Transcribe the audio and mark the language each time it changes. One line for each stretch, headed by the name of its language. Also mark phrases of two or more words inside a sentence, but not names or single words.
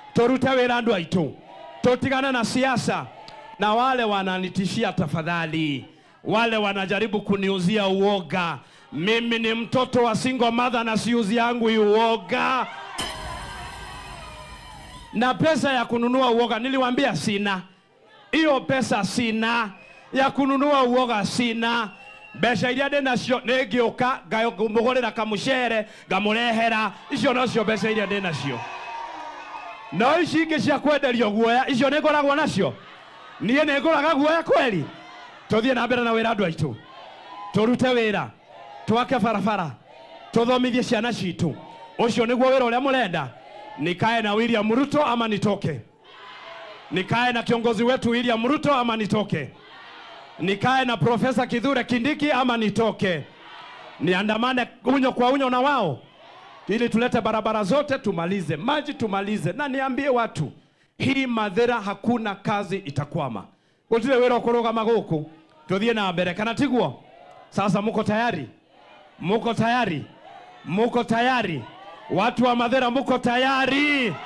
Kikuyu: Torute wira andu aitu. Tutigane na siasa.
Swahili: Na wale wananitishia tafadhali. Wale wanajaribu kuniuzia uoga. Mimi ni mtoto wa
English: single mother
Swahili: na siuzi yangu uoga. Na pesa ya kununua uoga niliwaambia sina. Iyo pesa sina. Ya kununua uoga sina.
Kikuyu: Besha iria ndina cio ningioka ngayomugurira kamucere ngamurehera icio nocio besha iria ndina cio. No ici ingi cia kwenderio guoya icio ningoragwo nacio. Nie ningoraga guoya kweli. Tuthie na mbere na wira andu aitu. Turute wira. Twake barabara. Tuthomithie ciana citu. Ucio niguo wira uria murenda.
Swahili: Nikae na William Ruto ama nitoke? Nikae na kiongozi wetu William Ruto ama nitoke? Nikae na Profesa Kithure Kindiki ama nitoke? Niandamane unyo kwa unyo na wao ili tulete barabara zote, tumalize maji, tumalize. Na niambie watu, hii Mathira hakuna kazi itakwama.
Kikuyu: Gutire wira kuruga maguku. Tuthie na mbere kana tiguo?
Swahili: Sasa muko tayari? Muko tayari? Muko tayari? Watu wa Mathira muko tayari?